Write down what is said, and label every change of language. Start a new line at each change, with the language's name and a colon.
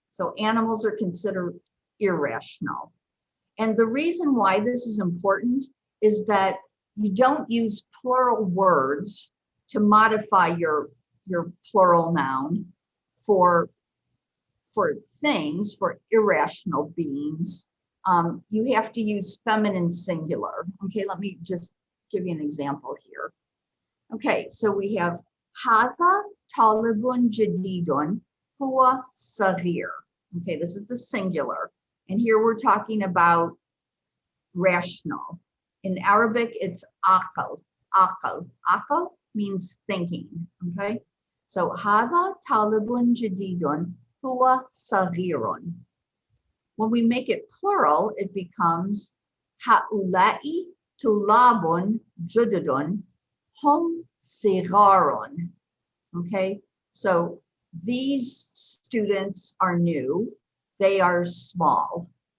English: So animals are considered irrational. And the reason why this is important is that you don't use plural words to modify your plural noun for things, for irrational beings. You have to use feminine singular. Okay, let me just give you an example here. Okay, so we have
Arabic: هذا طالب جديد هو صغير.
English: Okay, this is the singular. And here we're talking about rational. In Arabic, it's aqal. Aqal. Aqal means thinking. Okay, so
Arabic: هذا طالب جديد هو صغير.
English: When we make it plural, it becomes
Arabic: هؤلاء طلاب جدد هم صغار.
English: Okay, so these students are new, they are small.